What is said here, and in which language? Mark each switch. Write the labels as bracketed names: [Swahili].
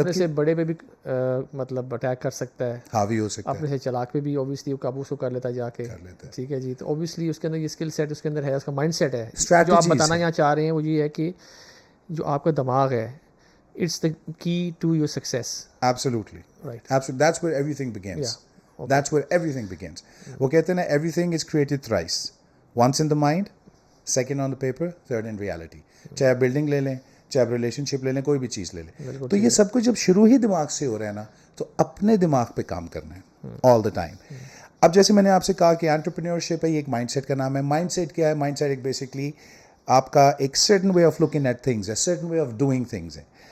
[Urdu] اپنے سے بڑے پہ بھی مطلب اٹیک کر سکتا ہے، حاوی ہو سکتا اپنے سے چلاک پہ بھی اوبیسلی وہ قابو کو کر لیتا ہے جا کے. ٹھیک ہے جی، تو اوبیسلی اس کے اندر یہ اسکل سیٹ اس کے اندر ہے، اس کا مائنڈ سیٹ ہے. جو آپ بتانا یہاں چاہ رہے ہیں وہ یہ ہے کہ جو آپ کا دماغ ہے، [English] It's the key to your success. Absolutely. Right. Absolutely. That's where everything begins. Yeah. Okay. That's where everything begins. [Urdu] وہ کہتے ہیں نا [English] everything is created thrice. Once in the mind, second on the paper, third in reality. [Urdu] چاہے آپ building لے لیں، چاہے آپ ریلیشن شپ لے لیں، کوئی بھی چیز لے لیں. تو یہ سب کچھ جب شروع ہی دماغ سے ہو رہا ہے نا، تو اپنے دماغ پہ کام کرنا ہے [English] all the time. [Urdu] اب جیسے میں نے آپ سے کہا کہ انٹرپرینیورشپ ہے، یہ ایک مائنڈ سیٹ کا نام ہے. مائنڈ سیٹ کیا ہے؟ مائنڈ سیٹ ایک بیسکلی آپ کا ایک [English] certain way of looking at things [Urdu] ہے، [English] certain way of doing things [Urdu] ہے.